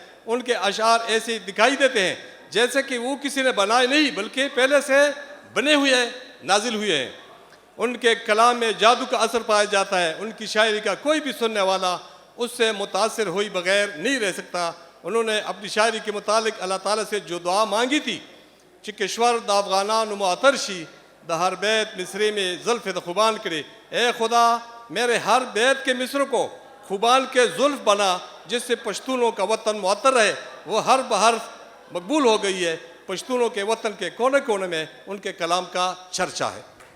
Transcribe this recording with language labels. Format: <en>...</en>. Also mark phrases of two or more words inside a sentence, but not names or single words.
<ur>ان کے اشعار ایسے دکھائی دیتے ہیں جیسے کہ وہ کسی نے بنائے نہیں بلکہ پہلے سے بنے ہوئے نازل ہوئے ہیں۔ ان کے کلام میں جادو کا اثر پایا جاتا ہے۔ ان کی شاعری کا کوئی بھی سننے والا اس سے متاثر ہوئی بغیر نہیں رہ سکتا۔ انہوں نے اپنی شاعری کے متعلق اللہ تعالیٰ سے جو دعا مانگی تھی،</ur> <ps>چکشور دا افغانان معترشی دا ہر بیت مصرے میں زلف دا خوبان کرے،</ps> <ur>اے خدا میرے ہر بیت کے مصر کو خوبان کے زلف بنا جس سے پشتونوں کا وطن معطر رہے۔ وہ ہر بحرف مقبول ہو گئی ہے۔ پشتونوں کے وطن کے کونے کونے میں ان کے کلام کا چرچا ہے۔</ur>